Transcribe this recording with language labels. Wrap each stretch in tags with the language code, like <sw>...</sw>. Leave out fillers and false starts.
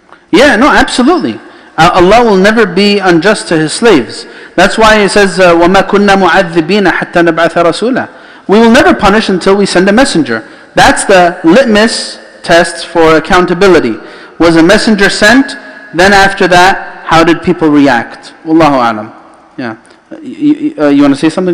<en>Yeah, no, absolutely. Allah will never be unjust to His slaves. That's why He says,</en> <ar>وَمَا كُنَّا مُعَذِّبِينَ حَتَّى نَبْعَثَ رَسُولًا.</ar> <en>We will never punish until we send a messenger. That's the litmus test for accountability. Was a messenger sent? Then after that, how did people react? Wallahu a'lam. Yeah. You want to say something?</en>